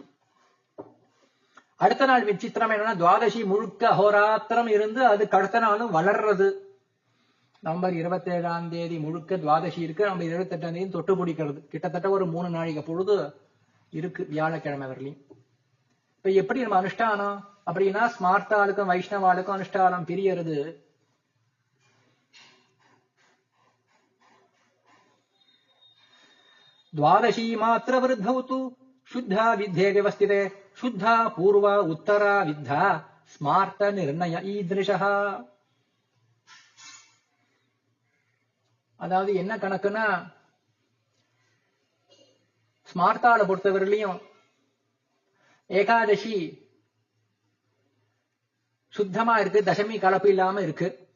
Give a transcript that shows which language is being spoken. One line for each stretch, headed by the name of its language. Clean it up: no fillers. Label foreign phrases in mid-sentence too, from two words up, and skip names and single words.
Tamil: அடுத்த நாள் விசித்திரம் என்னன்னா, துவாதசி முழுக்க அஹோராத்திரம் இருந்து அதுக்கு அடுத்த நாளும் வளர்றது. நவம்பர் 27ஆம் தேதி முழுக்க துவாதசி இருக்கு, நவம்பர் 28ஆம் தேதி தொட்டு பிடிக்கிறது. கிட்டத்தட்ட ஒரு 3 நாழிகை பொழுது இருக்கு வியாழக்கிழமை வரலையும். இப்ப எப்படி நம்ம அனுஷ்டானம் அப்படின்னா, ஸ்மார்த்தாளுக்கும் வைஷ்ணவாளுக்கும் அனுஷ்டானம் பிரியறது.
Sanskrit: द्वादशी मात्र वृद्धौ तु शुद्धा विद्धे व्यवस्थिते शुद्धा पूर्वा उत्तरा विद्धा स्मार्त निर्णय ईदृशः.
Tamil: அதாவது என்ன கணக்குன்னா, ஸ்மார்த்தாளை பொறுத்தவரையிலையும் ஏகாதசி சுத்தமா இருக்கு, தசமி கலப்பு இல்லாம இருக்கு.